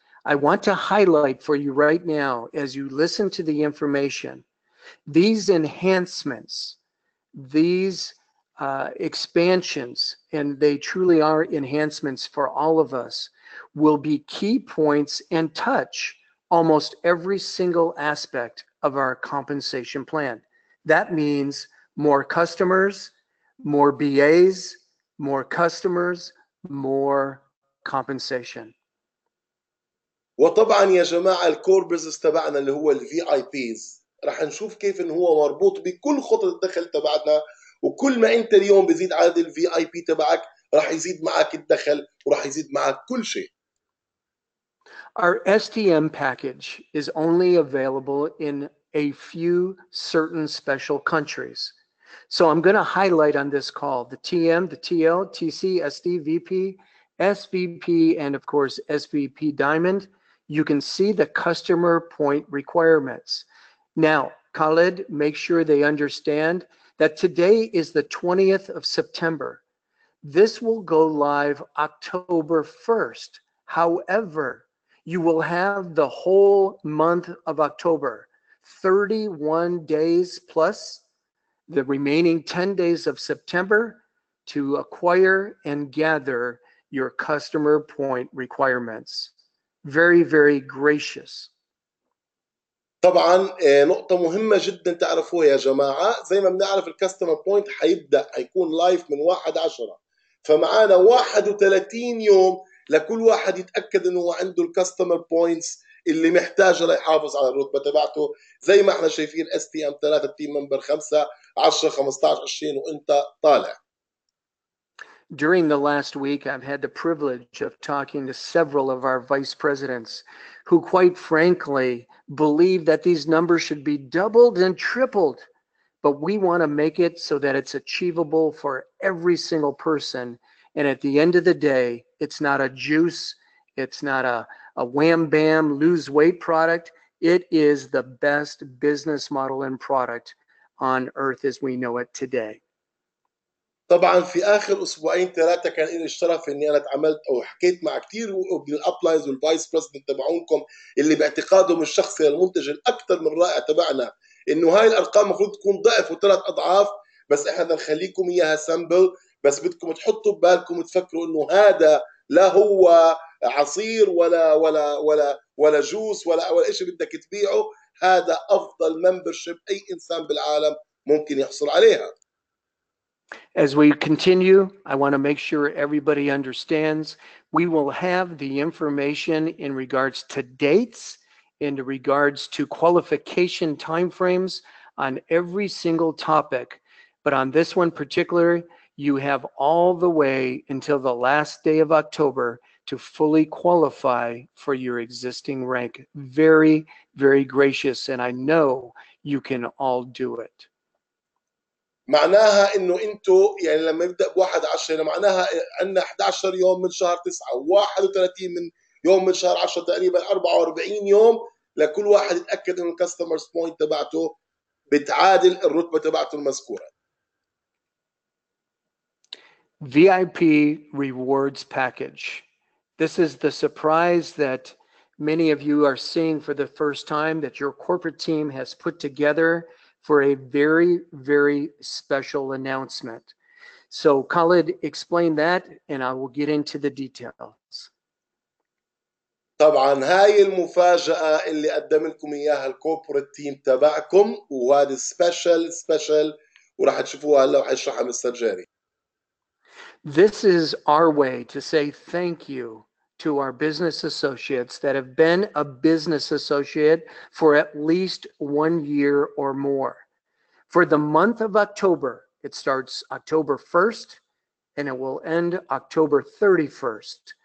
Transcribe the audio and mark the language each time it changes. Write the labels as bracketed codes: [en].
[en] I want to highlight for you right now, as you listen to the information, these enhancements, these expansions, and they truly are enhancements for all of us, will be key points and touch almost every single aspect of our compensation plan. That means more customers, more BAs, more customers, more compensation. [ar] وطبعا يا جماعه الكور بزنس تبعنا اللي هو الفي اي بيز رح نشوف كيف انه هو مربوط بكل خطط الدخل تبعنا، وكل ما انت اليوم بزيد عدد الفي اي بي تبعك رح يزيد معك الدخل ورح يزيد معك كل شيء. [en] Our STM package is only available in a few certain special countries. So I'm going to highlight on this call the TM, the TL, TC, SD, VP, SVP, and of course SVP Diamond. You can see the customer point requirements. Now, Khalid, make sure they understand that today is the 20th of September. This will go live October 1st. However, you will have the whole month of October, 31 days plus the remaining 10 days of September to acquire and gather your customer point requirements. Very, very gracious. [ar] طبعا نقطة مهمة جدا تعرفوها يا جماعة، زي ما بنعرف الكاستمر بوينت حيكون لايف من 1/10، فمعانا 31 يوم لكل واحد يتأكد انه هو عنده الكاستمر بوينتس اللي محتاجه ليحافظ على الرتبة تبعته. زي ما احنا شايفين STM 3 تيم ممبر 5 10 15 20 وانت طالع. [en] During the last week, I've had the privilege of talking to several of our vice presidents who, quite frankly, believe that these numbers should be doubled and tripled. But we want to make it so that it's achievable for every single person. And at the end of the day, it's not a juice. It's not a wham bam lose weight product. It is the best business model and product on earth as we know it today. [ar] طبعا في اخر اسبوعين 3 كان لي الشرف اني انا اتعاملت او حكيت مع كثير من الابلاينز والفايس بريزدنت تبعونكم اللي باعتقادهم الشخصي المنتج الاكثر من رائع تبعنا انه هاي الارقام المفروض تكون ضعف وثلاث اضعاف، بس احنا بدنا نخليكم اياها سامبل، بس بدكم تحطوا ببالكم تفكروا انه هذا لا هو عصير ولا جوس ولا شيء بدك تبيعه، هذا افضل ممبرشيب اي انسان بالعالم ممكن يحصل عليها. [en] As we continue, I want to make sure everybody understands we will have the information in regards to dates, in regards to qualification timeframes on every single topic. But on this one particular, you have all the way until the last day of October to fully qualify for your existing rank. Very, very gracious, and I know you can all do it. [ar] معناها انه انتم يعني لما يبدا ب1 10 معناها عندنا 11 يوم من شهر 9 و31 من يوم من شهر 10 تقريبا 44 يوم لكل واحد يتاكد انه الكاستمرز بوينت تبعته بتعادل الرتبه تبعته المذكوره. [en] VIP rewards package. This is the surprise that many of you are seeing for the first time that your corporate team has put together for a very, very special announcement. So Khalid, explain that and I will get into the details. [ar] طبعا هاي المفاجأة اللي قدم لكم اياها الكوربوريت تيم تبعكم وهذا سبيشال وراح تشوفوها هلا وحيشرحها مستر جيري. [en] This is our way to say thank you to our business associates that have been a business associate for at least 1 year or more. For the month of October, it starts October 1st and it will end October 31st.